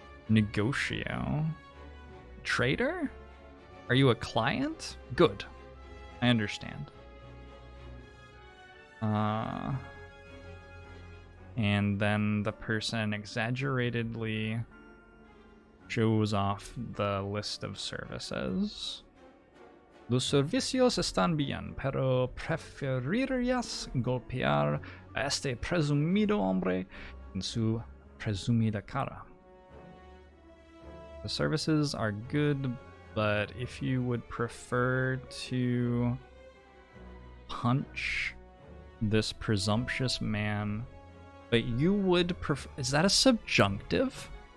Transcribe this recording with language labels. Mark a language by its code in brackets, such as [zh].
[en] Negotio. Trader? Are you a client? Good. I understand. And then the person exaggeratedly shows off the list of services. [es] Los servicios están bien, pero preferirías golpear a este presumido hombre en su presumida cara. [en] The services are good, but if you would prefer to punch this presumptuous man, but you would prefer... Is that a subjunctive?